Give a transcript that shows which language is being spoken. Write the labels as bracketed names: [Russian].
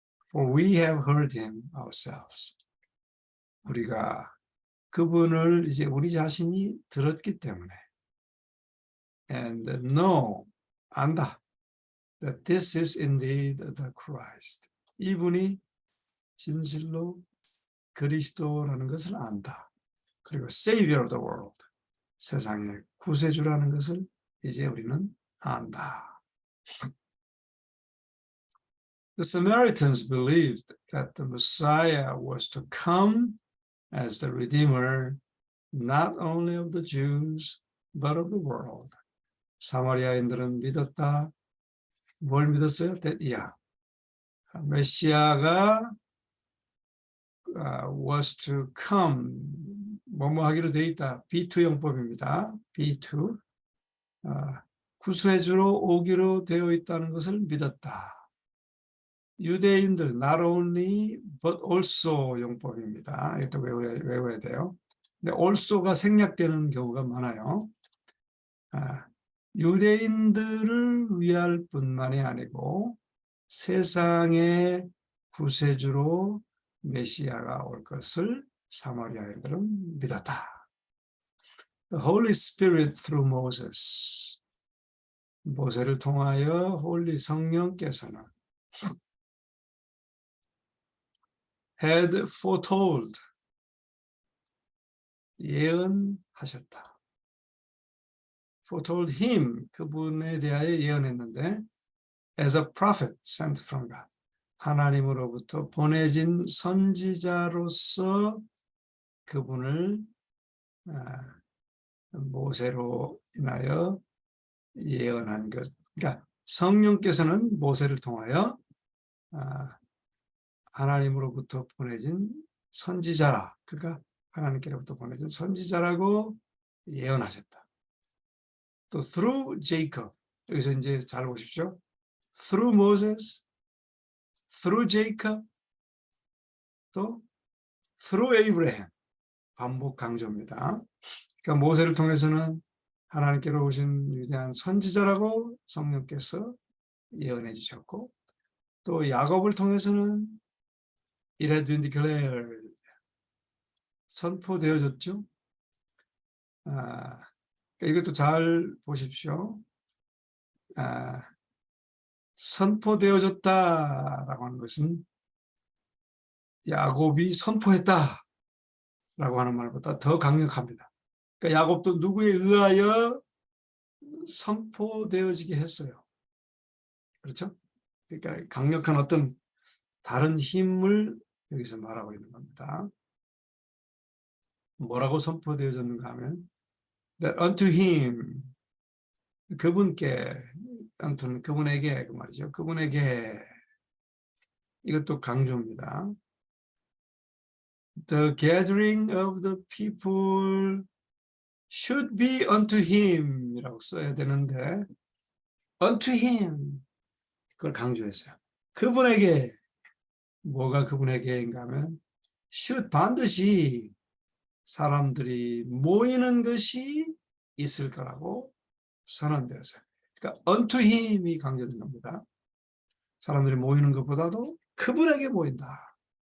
[English] For we have heard him ourselves. [Korean] 우리가 그분을 이제 우리 자신이 들었기 때문에 [English] and know, [Korean] 안다. [English] That this is indeed the Christ. [Korean] 이분이 진실로 그리스도라는 것을 안다. 그리고 [English] Savior of the world. [Korean] 세상의 구세주라는 것을 이제 우리는 안다. [English] The Samaritans believed that the Messiah was to come as the Redeemer, not only of the Jews, but of the world. [Korean] 사마리아인들은 믿었다. 뭘 믿었어요? 메시아가 [English] was to come, [Korean] 뭐뭐 하기로 되어 있다. B2 용법입니다. B2. 구세주로 오기로 되어 있다는 것을 믿었다. 유대인들, not only, but also 용법입니다. 이것도 외워야 돼요. 근데 also가 생략되는 경우가 많아요. 유대인들을 위할 뿐만이 아니고 세상의 구세주로 메시아가 올 것을 사마리아인들은 믿었다. [English] The Holy Spirit through Moses. [Korean] 모세를 통하여 홀리 성령께서는 [English] had foretold. [Korean] 예언하셨다. [English] foretold him. [Korean] 그분에 대하여 예언했는데 [English] as a prophet sent from God. [Korean] 하나님으로부터 보내진 선지자로서 그분을 모세로 인하여 예언한 것. 그러니까 성령께서는 모세를 통하여 하나님으로부터 보내진 선지자라. 그가 하나님께로부터 보내진 선지자라고 예언하셨다. 또 [English] through Jacob. [Korean] 여기서 이제 잘 보십시오. [English] through Moses, through Jacob, [Korean] 또 [English] through Abraham. [Korean] 반복 강조입니다. 그러니까 모세를 통해서는 하나님께로 오신 위대한 선지자라고 성령께서 예언해 주셨고, 또 야곱을 통해서는 [English] it had been declared, [Korean] 선포되어졌죠. 그러니까 이것도 잘 보십시오. 선포되어졌다라고 하는 것은 야곱이 선포했다라고 하는 말보다 더 강력합니다. 그러니까 야곱도 누구에 의하여 선포되어지게 했어요. 그렇죠? 그러니까 강력한 어떤 다른 힘을 여기서 말하고 있는 겁니다. 뭐라고 선포되어졌는가 하면 [English] that unto him, [Korean] 그분께, unto는 그분에게 그 말이죠. 그분에게, 이것도 강조입니다. [English] The gathering of the people should be unto him [Korean] 이라고 써야 되는데 [English] unto him, [Korean] 그걸 강조했어요. 그분에게, 뭐가 그분에게인가 하면 should, 반드시 사람들이 모이는 것이 있을 거라고 선언되었어요. 그러니까 unto him이 강조된 겁니다. 사람들이 모이는 것보다도 그분에게 모인다.